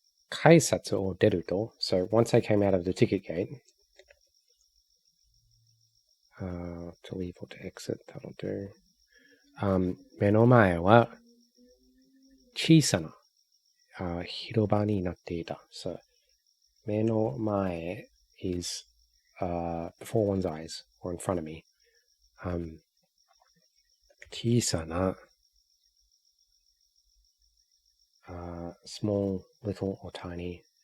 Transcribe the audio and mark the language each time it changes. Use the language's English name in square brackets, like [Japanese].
[Japanese] 改札を出ると [English] So once I came out of the ticket gate, to leave or to exit, that'll do. [Japanese] 目の前は小さな広場になっていた。 [English] So [Japanese] 目の前 [English] is before one's eyes or in front of me. 小さなsmall, little, or tiny.